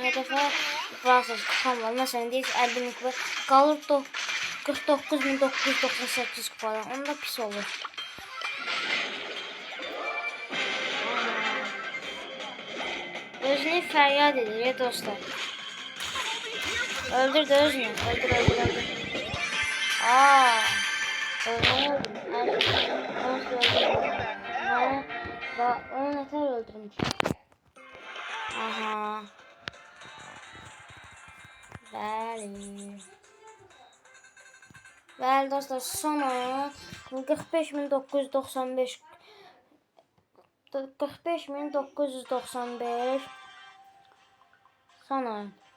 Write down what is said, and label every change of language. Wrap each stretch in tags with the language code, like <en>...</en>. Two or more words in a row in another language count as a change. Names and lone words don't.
<az>Hədəfə varsa kupam var. Məsələn, deyək 50.000 kupa. Qalır 49.998 kupadan. Onda pis olur. Özünü fəryad edir dostlar. Öldür de özünü. Öldür. Öldüm.</az> <tr>Onu yeter öldürmüş. Aha.</tr> <az>Bəli dostlar, son oyun 45.995 son oyun.</az>